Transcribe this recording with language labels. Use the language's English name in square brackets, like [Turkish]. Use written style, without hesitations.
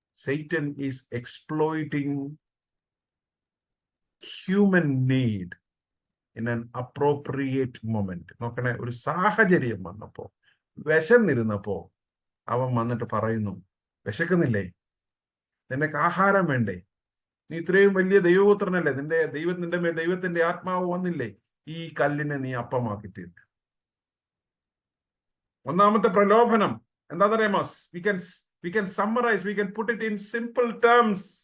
[English] Satan is exploiting human need in an appropriate moment. [Malayalam] നോക്കണേ, ഒരു സാഹചര്യം വന്നപ്പോ, വിശന്നിരുന്നപ്പോ അവൻ വന്നിട്ട് പറയുന്നു, വിശക്കുന്നില്ലേ? നിനക്ക് ആഹാരം വേണ്ടേ? നീ ഇത്രയും വലിയ ദൈവപുത്രനല്ലേ? നിന്റെ മേൽ ദൈവത്തിന്റെ ആത്മാവ് വന്നില്ലേ? ഈ കല്ലിനെ നീ അപ്പമാക്കി തീർക്ക്. ഒന്നാമത്തെ പ്രലോഭനം എന്താണെന്നറിയാമോ? [English] we can summarize, we can put it in simple terms.